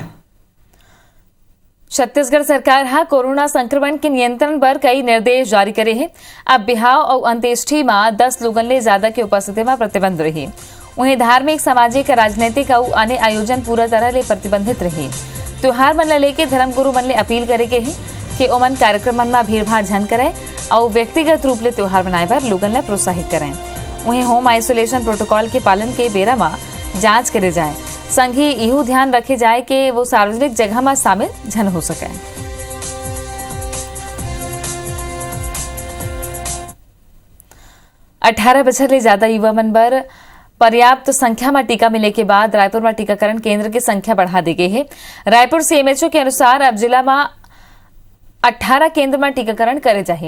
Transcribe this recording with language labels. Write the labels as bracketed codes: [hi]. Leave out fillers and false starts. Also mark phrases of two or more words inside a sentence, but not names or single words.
[hne] छत्तीसगढ़ सरकार कोरोना संक्रमण के नियंत्रण पर कई निर्देश जारी करे हैं। अब बिहाव और अंत्येष्टि में 10 लोगन ले ज्यादा की उपस्थिति में प्रतिबंध रही। उन्हें धार्मिक, सामाजिक, राजनीतिक और अन्य आयोजन पूरा तरह ले प्रतिबंधित रही। त्योहार मन लेके धर्मगुरु मन ले अपील करे के है कि ओमन कार्यक्रम में भीड़ भाड़ झन करे और व्यक्तिगत रूप ले त्योहार मनाए बर लोगन ला प्रोत्साहित करें। उन्हें [en] home isolation protocol [hne] के पालन के बेरा में जांच करे जाए। संग ही यह ध्यान रखे जाए कि वो सार्वजनिक जगह में शामिल झन हो सके। 18 बछर ले ज्यादा युवा मन बर पर्याप्त संख्या में टीका मिले के बाद रायपुर में टीकाकरण केंद्र की संख्या बढ़ा दी गई है। रायपुर सीएमएचओ के अनुसार अब जिला में 18 केंद्र में टीकाकरण करे जाए।